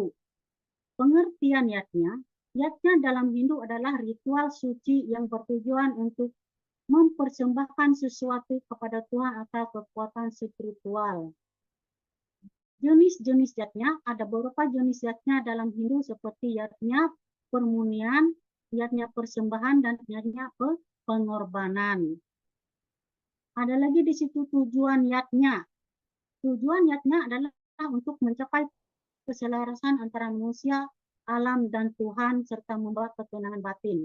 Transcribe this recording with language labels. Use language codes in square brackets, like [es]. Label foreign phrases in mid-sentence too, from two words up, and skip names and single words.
[id] Pengertian yatnya dalam Hindu adalah ritual suci yang bertujuan untuk mempersembahkan sesuatu kepada Tuhan atau kekuatan spiritual. Jenis-jenis yatnya, ada beberapa jenis yatnya dalam Hindu seperti yatnya permunian, yatnya persembahan, dan yatnya pengorbanan. Ada lagi di situ tujuan yatnya. Tujuan yatnya adalah untuk mencapai keselarasan antara manusia, alam, dan Tuhan, serta membawa ketenangan batin.